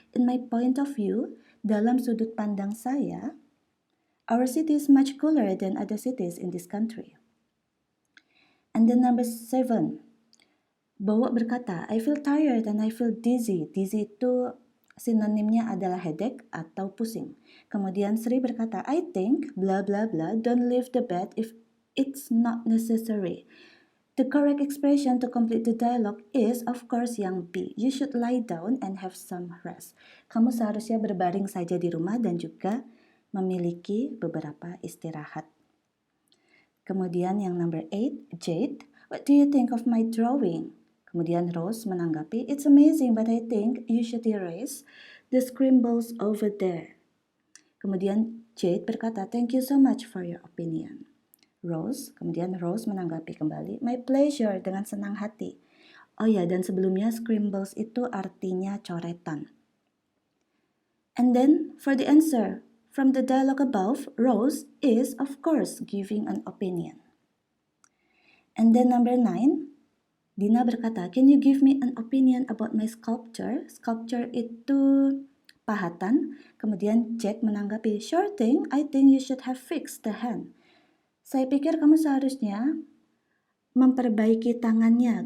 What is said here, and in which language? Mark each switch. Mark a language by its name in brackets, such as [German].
[English] In my point of view, [Indonesian] dalam sudut pandang saya, [English] our city is much cooler than other cities in this country. And then number 7, [Indonesian] Bowo berkata, [English] I feel tired and I feel dizzy. [Indonesian] Dizzy itu sinonimnya adalah headache atau pusing. Kemudian Sri berkata, [English] I think, blah blah blah, don't leave the bed if it's not necessary. The correct expression to complete the dialogue is, of course, [Indonesian] yang B. [English] You should lie down and have some rest. [Indonesian] Kamu seharusnya berbaring saja di rumah dan juga memiliki beberapa istirahat. Kemudian yang [English] number 8, Jade, what do you think of my drawing? [Indonesian] Kemudian Rose menanggapi, [English] it's amazing but I think you should erase the scribbles over there. [Indonesian] Kemudian Jade berkata, [English] thank you so much for your opinion. [Indonesian] Kemudian Rose menanggapi kembali, [English] my pleasure, [Indonesian] dengan senang hati. Oh ya, dan sebelumnya scribbles itu artinya coretan. [English] And then for the answer, from the dialogue above, Rose is of course giving an opinion. And then number 9, [Indonesian] Dina berkata, [English] can you give me an opinion about my sculpture? [Indonesian] Sculpture itu pahatan. Kemudian Jack menanggapi, [English] sure thing, I think you should have fixed the hand. [Indonesian] Saya pikir kamu seharusnya memperbaiki tangannya.